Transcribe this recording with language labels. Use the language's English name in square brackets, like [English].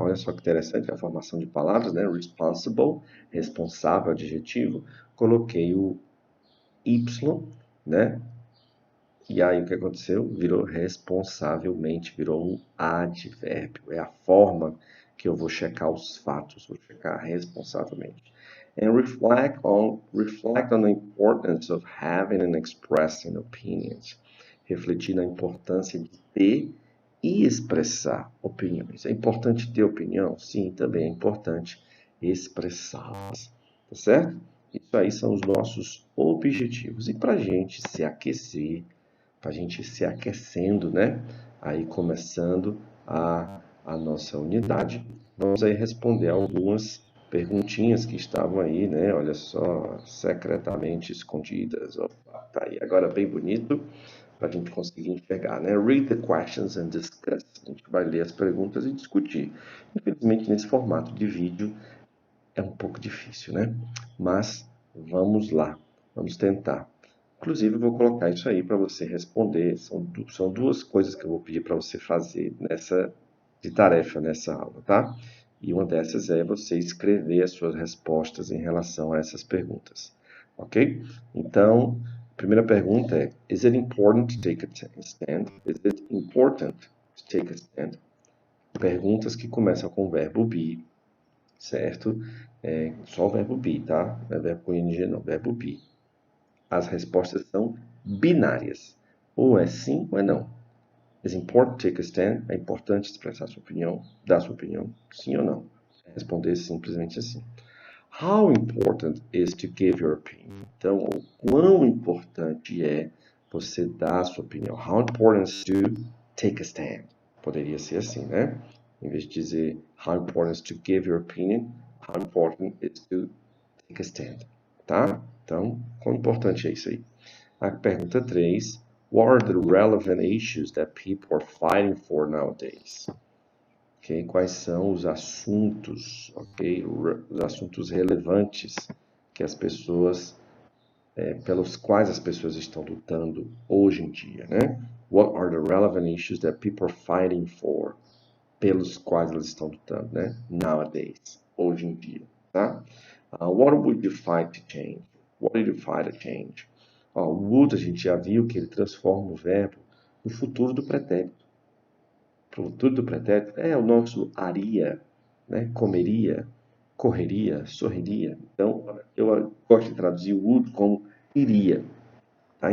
[Portuguese] Olha só que interessante a formação de palavras, né? Responsible, responsável, adjetivo. Coloquei o Y, né? E aí o que aconteceu? Virou responsavelmente, virou um advérbio. É a forma que eu vou checar os fatos, vou checar responsavelmente. [English] And reflect on the importance of having and expressing opinions. [Portuguese] Refletir na importância de ter e expressar opiniões. É importante ter opinião? Sim, também é importante expressá-las. Tá certo? Isso aí são os nossos objetivos. E para a gente se aquecer, para a gente se aquecendo, né? Aí começando a nossa unidade, vamos aí responder algumas perguntinhas que estavam aí, né? Olha só, secretamente escondidas. Opa, tá aí agora bem bonito para a gente conseguir enxergar, né? [English] Read the questions and discuss. [Portuguese] A gente vai ler as perguntas e discutir. Infelizmente, nesse formato de vídeo é um pouco difícil, né? Mas vamos lá, vamos tentar. Inclusive, eu vou colocar isso aí para você responder. São duas coisas que eu vou pedir para você fazer de tarefa nessa aula, tá? E uma dessas é você escrever as suas respostas em relação a essas perguntas, ok? [English] Então, a primeira pergunta é: Is it important to take a stand? Is it important to take a stand? [Portuguese] Perguntas que começam com o verbo be, certo? Só o verbo be, tá? Não é verbo com ing, não, verbo be. As respostas são binárias. Ou é sim ou é não. [English] Is important to take a stand? [Portuguese] É importante expressar sua opinião, dar sua opinião, sim ou não. Responder simplesmente assim. [English] How important is to give your opinion? [Portuguese] Então, o quão importante é você dar a sua opinião? [English] How important is to take a stand? [Portuguese] Poderia ser assim, né? [English] Em vez de dizer how important is to give your opinion, how important is to take a stand, tá? [Portuguese] Então, quão importante é isso aí? A pergunta 3. [English] What are the relevant issues that people are fighting for nowadays? Okay? [Portuguese] Quais são os assuntos, ok? Os assuntos relevantes que as pessoas, pelos quais as pessoas estão lutando hoje em dia, né? [English] What are the relevant issues that people are fighting for? [Portuguese] Pelos quais elas estão lutando, né? Nowadays, hoje em dia, tá? [English] What would you fight to change? What did you fight to change? [Portuguese] O would, a gente já viu que ele transforma o verbo no futuro do pretérito. O futuro do pretérito é o nosso aria, né? Comeria, correria, sorriria. Então, eu gosto de traduzir o would como iria. Tá?